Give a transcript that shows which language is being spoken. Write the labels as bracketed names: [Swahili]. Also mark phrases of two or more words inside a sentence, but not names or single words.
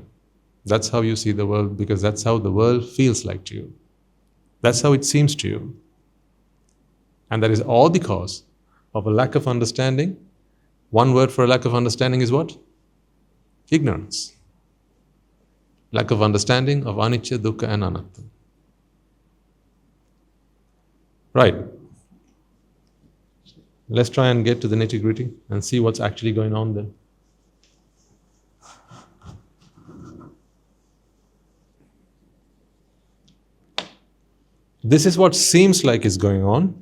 [English] That's how you see the world, because that's how the world feels like to you. That's how it seems to you. And that is all because of a lack of understanding. One word for a lack of understanding is what? Ignorance. Lack of understanding of anicca, dukkha and anatta. Right. Let's try and get to the nitty-gritty and see what's actually going on then. This is what seems like is going on.